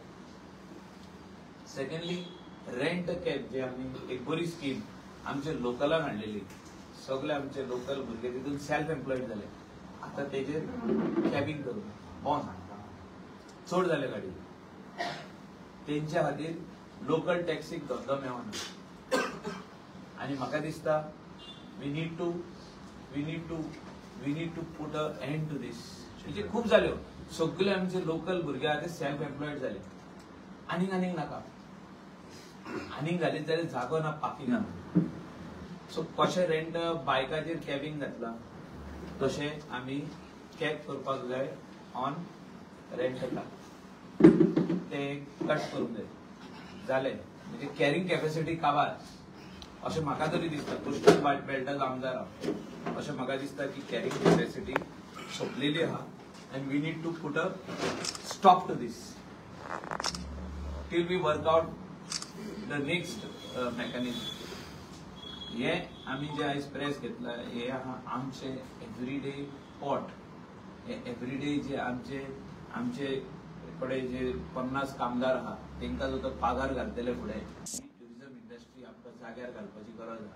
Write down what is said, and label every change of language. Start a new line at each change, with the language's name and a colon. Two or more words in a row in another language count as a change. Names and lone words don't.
English: secondly rent a cab,
Konkani: जे आमी एक बरी स्कीम आमच्या लोकलांक हाडलेली. सगळे आमचे लोकल भुरगे तितून
English: self employed
Konkani: जाले. आता तेजेर कॅबिंग करून बोंस हाडटा चड जाले गाडी. तेंच्या खातीर लोकल टॅक्सीक धंदो मेळना. आनी म्हाका दिसता
English: we need to put a end to this.
Konkani: म्हणजे खूप जाल्यो. सगळे आमचे लोकल भुरगे आहा ते
English: self employed
Konkani: जाले. आनीक नाका. आनीक जाले जाल्यार जागो ना पार्किंगाक. सो कशें रेंट बायकाचेर कॅबिंग घातला, तशें आमी कॅब करपाक जाय ऑन रेंटला. ते कट करूंक जाय. जालें म्हणजे
English: carrying capacity
Konkani: काबार अशें म्हाका तरी दिसता. कोस्टल बेल्टाचो आमदार हांव. अशें म्हाका दिसता की
English: carrying capacity
Konkani: सोंपलेली आहा
English: and we need to put a stop to this till we work out the next mechanism.
Konkani: हे आमी जे आयज प्रेस घेतला हे आहा आमचे
English: everyday pot.
Konkani: हे एवरीडे जे आमचे कडेन जे 50 कामदार आहा तांकां जो तो पगार घालतले फुडें जाग्यार घालपाची गरज आहा.